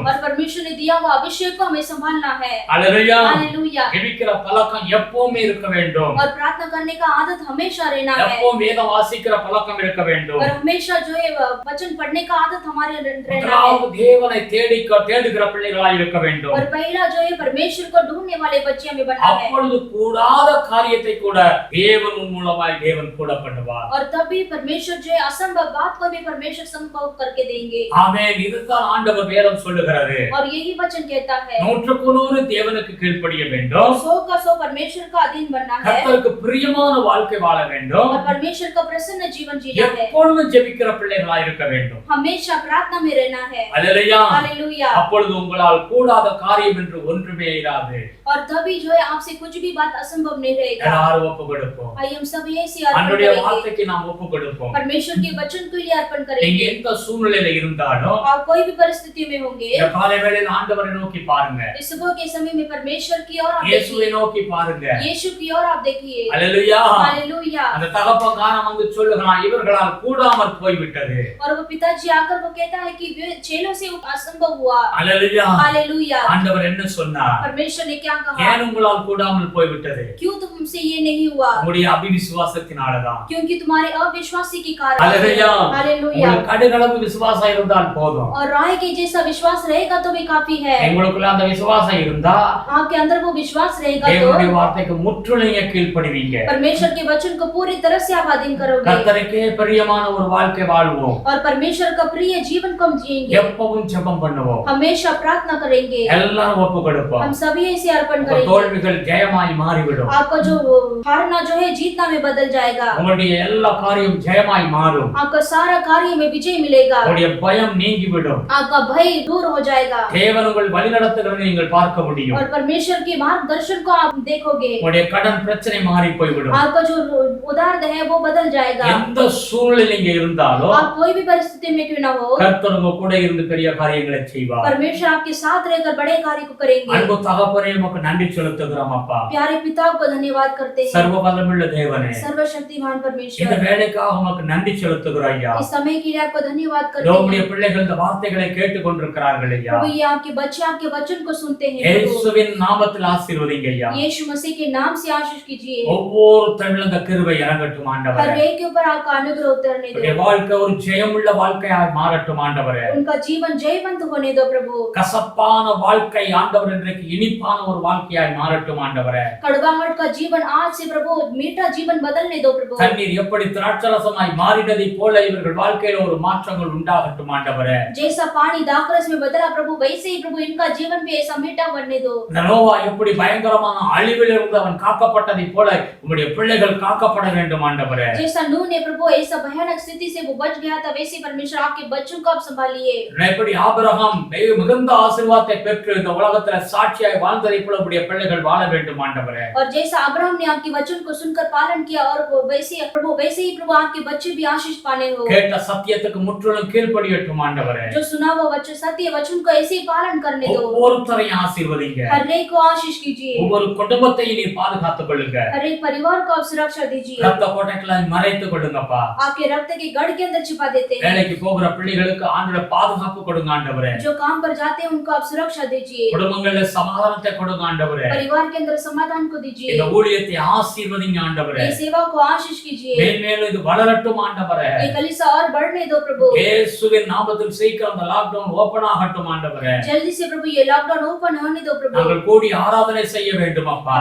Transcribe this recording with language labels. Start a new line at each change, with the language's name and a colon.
Hindi: और परमेश्वर ने दिया हुआ अभिषेक को हमें संभालना है.
Tamil: அல்லேலூயா.
Hindi: हालेलुया.
Tamil: ஜெபிக்கிற பழக்கம் எப்பவுமே இருக்க வேண்டும்.
Hindi: और प्रार्थना करने का आदत हमेशा रहना है.
Tamil: எப்பவும் வேதம் வாசிக்கிற பழக்கம் இருக்க வேண்டும்.
Hindi: और हमेशा जो है वचन पढ़ने का आदत हमारे रहना है.
Tamil: முதலாவது தேவனை தேடுகிற பிள்ளைகளாய் இருக்க வேண்டும்.
Hindi: और पहला जो है परमेश्वर को ढूंढने वाले बच्चे हमें बनना है.
Tamil: அப்பொழுது கூடாத காரியத்தை கூட தேவன் மூலமாய் தேவன் கூட பண்ணுவார்.
Hindi: और तभी परमेश्वर जो है असंभव बात को भी परमेश्वर संभव करके देंगे.
Tamil: ஆமென். இதுதான் ஆண்டவர் வேதம் சொல்லுகிறது.
Hindi: और यही वचन कहता है
Tamil: 100க்கு 100 தேவனுக்கு கீழ்ப்படிய வேண்டும்.
Hindi: 100 का 100 परमेश्वर का अधीन बनना है.
Tamil: கர்த்தருக்கு பிரியமான வாழ்க்கை வாழ வேண்டும்.
Hindi: और परमेश्वर का प्रसन्न जीवन जीना है.
Tamil: எப்பொழுதும் ஜெபிக்கிற பிள்ளைகளாய் இருக்க வேண்டும்.
Hindi: हमेशा प्रार्थना में रहना है.
Tamil: அல்லேலூயா.
Hindi: हालेलुया.
Tamil: அப்பொழுது உங்களால் கூடாத காரியம் என்று ஒன்றுமே இராது.
Hindi: और तभी जो है आपसे कुछ भी बात असंभव नहीं रहेगा.
Tamil: எல்லாரும் ஒப்பு கொடுப்போம்.
Hindi: आइए हम सब ऐसे अर्पण
Tamil: அவருடைய
Hindi: करेंगे.
Tamil: வார்த்தைக்கு நாம் ஒப்பு கொடுப்போம்.
Hindi: परमेश्वर के वचन के लिए अर्पण
Tamil: நீங்க
Hindi: करेंगे.
Tamil: எந்த சூழ்நிலையில இருந்தாலும்
Hindi: आप कोई भी परिस्थिति में होंगे
Tamil: இந்த காலை வேளையில் ஆண்டவரை நோக்கி பாருங்க.
Hindi: इस सुबह के के समय में परमेश्वर की ओर आप
Tamil: இயேசுவை
Hindi: देखिए,
Tamil: நோக்கி பாருங்க.
Hindi: यीशु की ओर आप देखिए।
Tamil: அல்லேலூயா.
Hindi: हालेलुया।
Tamil: அந்த தகப்பன்காரன் வந்து சொல்லுகிறான், இவர்களால் கூடாமற் போய்விட்டது.
Hindi: और वो पिताजी आकर वो कहता है कि वे चेलों से असंभव हुआ।
Tamil: அல்லேலூயா.
Hindi: हालेलुया।
Tamil: ஆண்டவர் என்ன சொன்னார்?
Hindi: परमेश्वर ने क्या कहा?
Tamil: ஏன் உங்களால் கூடாமல் போய்விட்டது?
Hindi: क्यों तुमसे ये नहीं हुआ?
Tamil: உங்களுடைய அவிசுவாசத்தினாலதான்.
Hindi: क्योंकि तुम्हारे अविश्वासी के कारण।
Tamil: அல்லேலூயா.
Hindi: हालेलुया।
Tamil: உங்களுக்கு கடுகளவு விசுவாசம் இருந்தால் போதும்.
Hindi: और राय के जैसा विश्वास रहेगा तो भी काफी है।
Tamil: உங்களுக்குள்ள அந்த விசுவாசம் இருந்தா
Hindi: आपके अंदर वो विश्वास रहेगा
Tamil: தேவனுடைய
Hindi: तो
Tamil: வார்த்தைக்கு முற்றிலும் கீழ்ப்படிவீங்க.
Hindi: परमेश्वर के वचन को पूरी तरह से आप अधीन करोगे
Tamil: கர்த்தருக்கே பிரியமான ஒரு வாழ்க்கை வாழ்வோம்.
Hindi: और परमेश्वर का प्रिय जीवन को हम जिएंगे।
Tamil: எப்பவும் ஜெபம் பண்ணுவோம்.
Hindi: हमेशा प्रार्थना करेंगे।
Tamil: எல்லாரும் ஒப்பு கொடுப்போம்.
Hindi: हम सभी ऐसे अर्पण
Tamil: உங்க
Hindi: करेंगे।
Tamil: தோல்விகள் ஜெயமாய் மாறிவிடும்.
Hindi: आपका जो हारना जो है जीतना में बदल जाएगा।
Tamil: உங்களுடைய எல்லா காரியம் ஜெயமாய் மாறும்.
Hindi: आपका सारा कार्य में विजय मिलेगा।
Tamil: உங்களுடைய பயம் நீங்கிவிடும்.
Hindi: आपका भय दूर हो जाएगा
Tamil: தேவன் உங்கள் வழிநடத்துகிறதை நீங்கள் பார்க்க முடியும்.
Hindi: और परमेश्वर के मार्गदर्शन को आप देखोगे।
Tamil: உங்களுடைய கடன் பிரச்சனை மாறி போய்விடும்.
Hindi: आपका जो उदार है वो बदल जाएगा।
Tamil: எந்த சூழ்நிலை நீங்க இருந்தாலும்
Hindi: आप कोई भी परिस्थिति में क्यों ना हो,
Tamil: கர்த்தர் உங்க கூட இருந்து பெரிய காரியங்களை செய்வார்.
Hindi: परमेश्वर आपके साथ रहकर बड़े कार्य को करेंगे।
Tamil: அன்பு தகப்பனே உமக்கு நன்றி செலுத்துகிறோம் அப்பா.
Hindi: प्यारे पिता को धन्यवाद करते हैं।
Tamil: சர்வ வல்லமையுள்ள தேவனே,
Hindi: सर्वशक्तिमान
Tamil: இந்த
Hindi: परमेश्वर,
Tamil: வேலைக்காக உமக்கு நன்றி செலுத்துகிறோம் ஐயா.
Hindi: इस समय के लिए आपको धन्यवाद करते
Tamil: உம்முடைய
Hindi: हैं।
Tamil: பிள்ளைகள் இந்த வார்த்தைகளை கேட்டுக் கொண்டிருக்கிறார்கள் ஐயா.
Hindi: प्रभु ये आपके बच्चे आपके वचन को सुनते हैं। प्रभु
Tamil: இயேசுவின் நாமத்தில் ஆசீர்வதிங்க ஐயா.
Hindi: यीशु मसीह के नाम से आशीष कीजिए।
Tamil: ஒவ்வொருத்தரிலும் இந்த கிருபை இறங்கட்டும் ஆண்டவரே.
Hindi: हर एक के ऊपर आपका अनुग्रह उतरने
Tamil: உங்களுடைய
Hindi: दो।
Tamil: வாழ்க்கை ஒரு ஜெயமுள்ள வாழ்க்கையாய் மாறட்டும் ஆண்டவரே.
Hindi: उनका जीवन जयवंत होने दो प्रभु।
Tamil: கசப்பான வாழ்க்கை ஆண்டவர் இன்றைக்கு இனிப்பான ஒரு வாழ்க்கையாய் மாறட்டும் ஆண்டவரே.
Hindi: कड़वाहट का जीवन आज से प्रभु मीठा जीवन बदलने दो प्रभु।
Tamil: தண்ணீர் எப்படி திராட்சரசமாய் மாறினதை போல இவர்கள் வாழ்க்கையில ஒரு மாற்றங்கள் உண்டாகட்டும் ஆண்டவரே.
Hindi: जैसा पानी दाखरस में बदला प्रभु वैसे ही प्रभु इनका जीवन भी ऐसा मीठा बनने दो।
Tamil: இந்த நோவா எப்படி பயங்கரமான அழிவில் இருந்து அவன் காக்கப்பட்டதை போல உம்முடைய பிள்ளைகள் காக்கப்பட வேண்டும் ஆண்டவரே.
Hindi: जैसा नूह ने प्रभु ऐसा भयानक स्थिति से वो बच गया था, वैसे परमेश्वर आपके बच्चों को आप संभालिए।
Tamil: எப்படி ஆபிரகாம் மிகுந்த ஆசீர்வாதத்தை பெற்று இந்த உலகத்துல சாட்சியாய் வாழ்ந்ததை போல உம்முடைய பிள்ளைகள் வாழ வேண்டும் ஆண்டவரே.
Hindi: और जैसा अब्राहम ने आपके वचन को सुनकर पालन किया और वैसे ही प्रभु आपके बच्चे भी आशीष पाने हो।
Tamil: கேட்ட சத்தியத்துக்கு முற்றிலும் கீழ்ப்படியட்டும் ஆண்டவரே.
Hindi: जो सुना वो वचन सत्य वचन को ऐसे ही पालन करने दो।
Tamil: ஒவ்வொருத்தரையும் ஆசீர்வதிங்க.
Hindi: हर एक को आशीष कीजिए।
Tamil: ஒவ்வொரு குடும்பத்தையும் நீர் பாதுகாத்துக் கொள்ளுங்க.
Hindi: हर एक परिवार को आप सुरक्षा दीजिए।
Tamil: ரத்த கோட்டைகளை மறைத்துக் கொள்ளுங்கப்பா.
Hindi: आपके रक्त के गढ़ के अंदर छिपा देते हैं।
Tamil: வேலைக்கு போகிற பிள்ளைகளுக்கு ஆண்டவரே பாதுகாப்பு கொடுங்க ஆண்டவரே.
Hindi: जो काम पर जाते हैं उनको आप सुरक्षा दीजिए।
Tamil: குடும்பங்கள்ல சமாதானத்தை கொடுங்க ஆண்டவரே.
Hindi: परिवार के अंदर समाधान को दीजिए।
Tamil: இந்த ஊழியத்தை ஆசீர்வதிங்க ஆண்டவரே.
Hindi: ये सेवा को आशीष कीजिए।
Tamil: மேன்மேலும் இது வளரட்டும் ஆண்டவரே.
Hindi: ये कलीसिया और बढ़ने दो प्रभु।
Tamil: இயேசுவின் நாமத்தில் சீக்கிரம் அந்த லாக்டவுன் ஓபன் ஆகட்டும் ஆண்டவரே.
Hindi: जल्दी से प्रभु ये लॉकडाउन ओपन होने दो प्रभु।
Tamil: நாங்கள் கூடி ஆராதனை செய்ய வேண்டும் அப்பா.